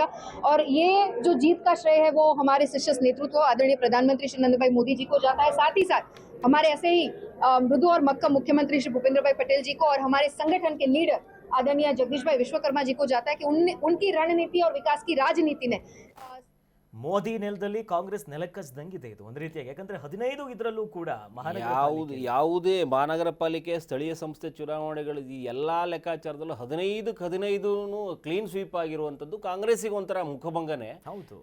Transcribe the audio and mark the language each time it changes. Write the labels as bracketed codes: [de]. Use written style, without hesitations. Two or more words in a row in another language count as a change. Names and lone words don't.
[hi] और ये जो जीत का श्रेय है वो हमारे शीर्ष नेतृत्व आदरणीय प्रधानमंत्री श्री नरेंद्र भाई मोदी जी को जाता है। साथ ही साथ हमारे ऐसे ही मृदु और मक्कम मुख्यमंत्री श्री भूपेंद्र भाई पटेल जी को और हमारे संगठन के लीडर आदरणीय जगदीश भाई विश्वकर्मा जी को जाता है कि उनकी रणनीति और विकास की राजनीति ने [kn] ಮೋದಿ ನೆಲದಲ್ಲಿ ಕಾಂಗ್ರೆಸ್ ನೆಲಕ್ಕಚ್ಚಿದಂಗಿದೆ ಇದು ಒಂದು ರೀತಿಯಾಗಿ. ಯಾಕಂದ್ರೆ 15 ಇದರಲ್ಲೂ ಕೂಡ ಯಾವುದೇ ಮಹಾನಗರ ಪಾಲಿಕೆ ಸ್ಥಳೀಯ ಸಂಸ್ಥೆ ಚುನಾವಣೆಗಳು ಈ ಎಲ್ಲ ಲೆಕ್ಕಾಚಾರದಲ್ಲೂ 15 [en] clean sweep [kn] ಆಗಿರುವಂಥದ್ದು ಕಾಂಗ್ರೆಸ್ಸಿಗೆ ಒಂಥರ ಮುಖಭಂಗನೆ. ಹೌದು.